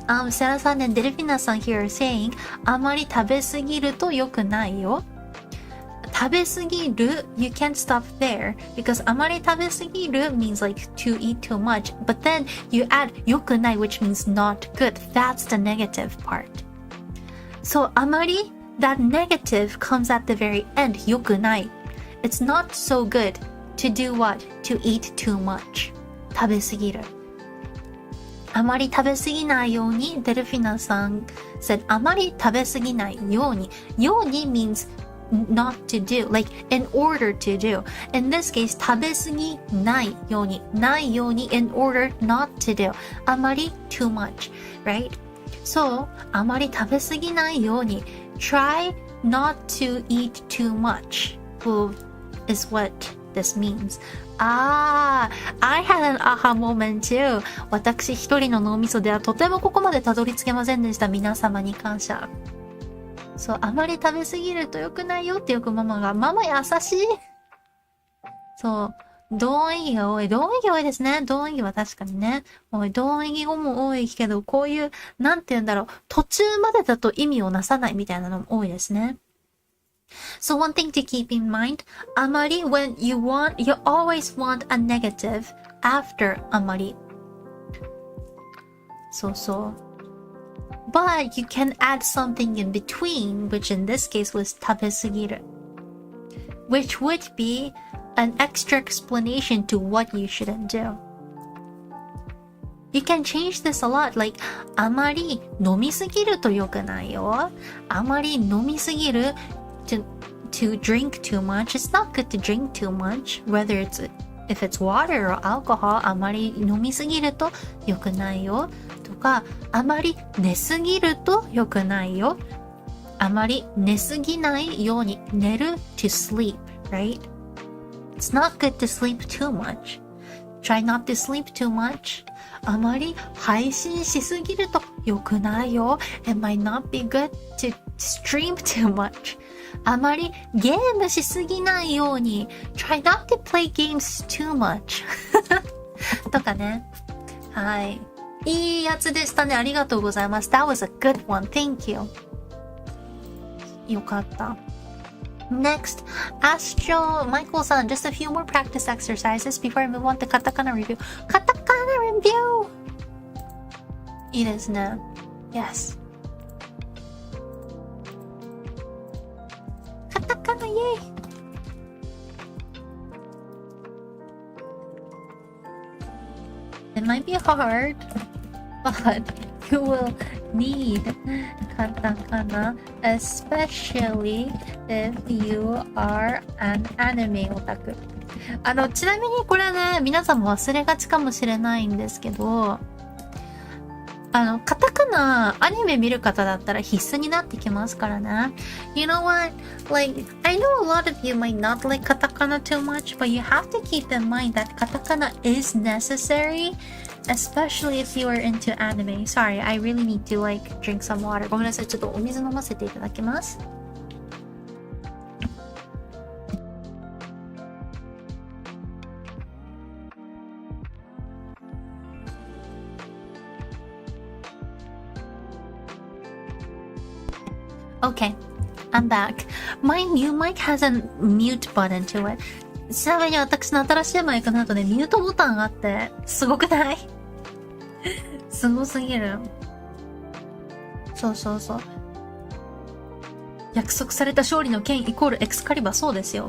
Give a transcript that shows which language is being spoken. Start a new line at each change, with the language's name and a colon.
Japanese: セラさんand デルフィナさん
English: here saying
Japanese: あまり食べすぎると良くないよ。
English: 食べすぎる you can't stop there because
Japanese: あまり食べすぎる
English: means like to eat too much. But then you add 良くない which means not good. That's the negative part. So あまりthat negative comes at the very end.
Japanese: 良くない。
English: It's not so good to do what? To eat too much. 食べすぎる。
Japanese: あまり食べすぎないように、デルフィナさん
English: said
Japanese: あまり食べすぎないように。
English: ように means not to do, like in order to do. In this case, 食べすぎないように。ないように in order not to do. あまり too much, right?
Japanese: So, あまり食べすぎないように。
English: Try not to eat too much is what this means. I had an aha moment too.
Japanese: 私一人の脳みそではとてもここまでたどり着けませんでした。皆様に感謝。そう、あまり食べ過ぎると良くないよってよくママ優しい。そう。同音異義が多い。同音異義多いですね。同音異義は確かにね。同音異義語も多いけど、こういう、なんて言うんだろう。途中までだと意味をなさないみたいなのも多いですね。
English: So one thing to keep in mind, あまり when you always want a negative after あまり。
Japanese: そうそう。
English: But you can add something in between, which in this case was 食べ過ぎる。 Which would be an extra explanation to what you shouldn't do. You can change this a lot, like
Japanese: あまり飲みすぎると良くないよ。あまり飲みすぎる
English: to drink too much. It's not good to drink too much, whether if it's water or alcohol.
Japanese: あまり飲みすぎると良くないよ。とか、あまり寝すぎると良くないよ。あまり寝すぎないように。
English: 寝る to sleep, right?It's not good to sleep too much. Try not to sleep too much.
Japanese: あまり配信しすぎると良くないよ。
English: It might not be good to stream too much.
Japanese: あまりゲームしすぎないように。
English: Try not to play games too much.
Japanese: とかね。はい。いいやつでしたね。ありがとうございます。
English: That was a good one. Thank you.
Japanese: よかった。
English: Next, Astro Michael-san, just a few more practice exercises before I move on to katakana review. Katakana review!
Japanese: いいですね。
English: Yes.
Japanese: カタカナイェイ
English: It might be hard, but you will need katakana, especially if you are an anime otaku.
Japanese: ちなみにこれね、皆さんも忘れがちかもしれないんですけど、カタカナ、アニメ見る方だったら必須になってきますからね。
English: You know what? Like, I know a lot of you might not like katakana too much, but you have to keep in mind that katakana is necessary, especially if you are into anime. Sorry, I really need to like drink some water.
Japanese: ごめんなさい、ちょっとお水飲ませていただきます。
English: Okay, I'm back. My new mic has a mute button to it.
Japanese: ちなみに私の新しいマイクの後でミュートボタンがあって、すごくない？すごすぎる。そうそうそう。約束された勝利の剣イコールエクスカリバー、そうですよ。